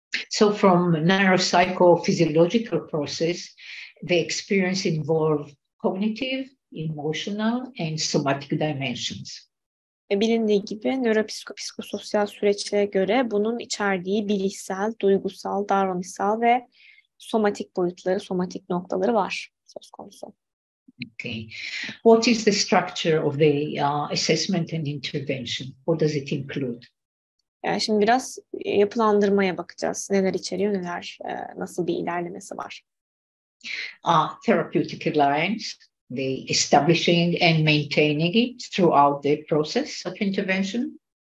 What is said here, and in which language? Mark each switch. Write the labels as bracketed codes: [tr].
[en] So from neuropsychophysiological process, the experience involve cognitive, emotional, and somatic dimensions. [tr] Bilindiği gibi nöropsikososyal süreçlere göre bunun içerdiği bilişsel, duygusal, davranışsal ve somatik boyutları, somatik noktaları var söz konusu. [en] Okay. What is the structure of the assessment and intervention? What does it include? [tr] Yani şimdi biraz yapılandırmaya bakacağız. Neler içeriyor, neler, nasıl bir ilerlemesi var. [en] Therapeutic alliance, the establishing and maintaining it throughout the process of intervention.